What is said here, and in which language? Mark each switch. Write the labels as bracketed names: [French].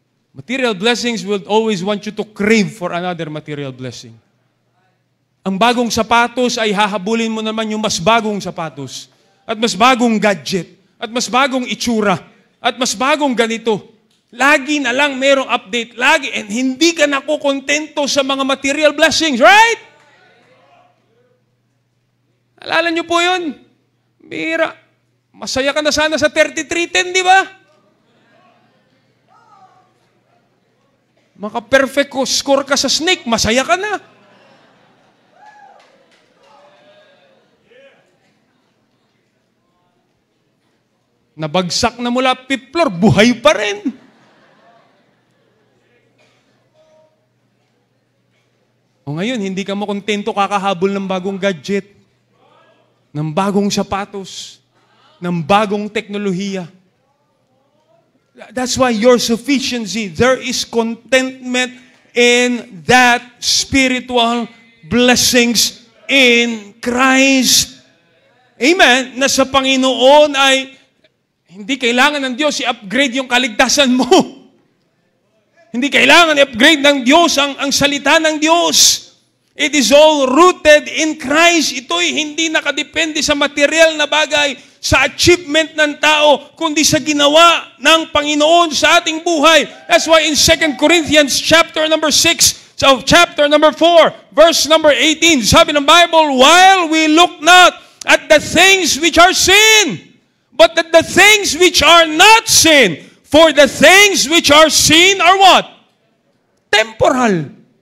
[English] Material blessings will always want you to crave for another material blessing. [Filipino] Ang bagong sapatos ay hahabulin mo naman yung mas bagong sapatos. At mas bagong gadget. At mas bagong itsura. At mas bagong ganito. Lagi na lang merong update. Lagi. And hindi ka nakukontento sa mga material blessings. Right? Alala niyo po yun? Bira. Masaya ka na sana sa 3310, di ba? Maka-perfect score ka sa snake, masaya ka na. Nabagsak na mula fifth floor, buhay pa rin. O ngayon, hindi ka makontento kakahabol ng bagong gadget, ng bagong sapatos, ng bagong teknolohiya. [English] That's why your sufficiency, there is contentment in that spiritual blessings in Christ. Amen? [Filipino] Na sa Panginoon ay hindi kailangan ng Diyos i-upgrade yung kaligtasan mo. Hindi kailangan i-upgrade ng Diyos ang salita ng Diyos. [English] It is all rooted in Christ. [Filipino] Ito'y hindi nakadepende sa material na bagay, sa achievement ng tao, kundi sa ginawa ng Panginoon sa ating buhay. [English] That's why in 2 Corinthians chapter number 6, so chapter number 4, verse number 18, [Filipino] sabi ng Bible, [English] while we look not at the things which are sin, but at the things which are not sin. For the things which are sin are what? Temporal.